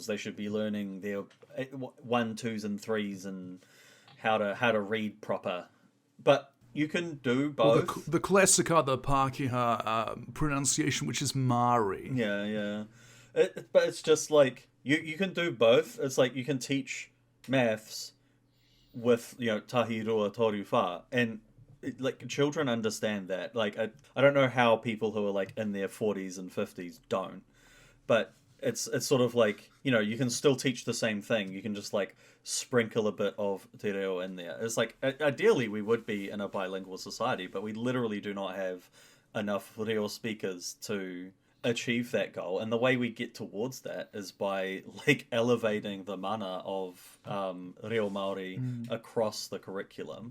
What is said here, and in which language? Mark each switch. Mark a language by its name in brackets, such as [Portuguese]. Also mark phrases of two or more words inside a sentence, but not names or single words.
[English] They should be learning their 1, 2s, and 3s and how to read proper. But you can do both. Well, the classic other Pākehā pronunciation, which is Māori. Yeah. But it's just you can do both. It's you can teach maths with [Māori] tahi rua toru wha, [English] and children understand that. I don't know how people who are in their 40s and 50s don't, but it's sort of you can still teach the same thing. You can just sprinkle a bit of [Māori] te reo [English] in there. It's ideally we would be in a bilingual society, but we literally do not have enough reo speakers to achieve that goal. And the way we get towards that is by elevating the mana of [Māori] reo Māori [English] across the curriculum.